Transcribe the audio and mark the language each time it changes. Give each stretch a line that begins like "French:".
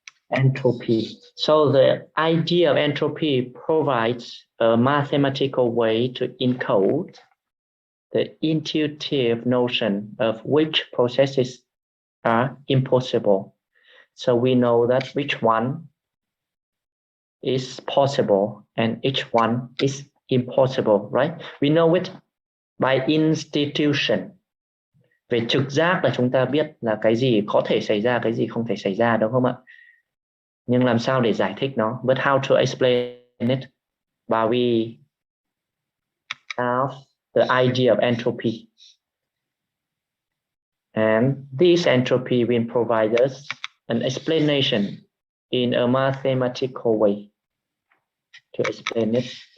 English: Entropy. So the idea of entropy provides a mathematical way to encode the intuitive notion of which processes are impossible. So we know that which one is possible and each one is impossible, right? We know it by institution.
Vietnamese: Về trực giác là chúng ta biết là cái gì có thể xảy ra, cái gì không thể xảy ra, đúng không ạ? Nhưng làm sao để giải thích nó?
English: But how to explain it? But we have the idea of entropy. And this entropy will provide us an explanation in a mathematical way to explain it.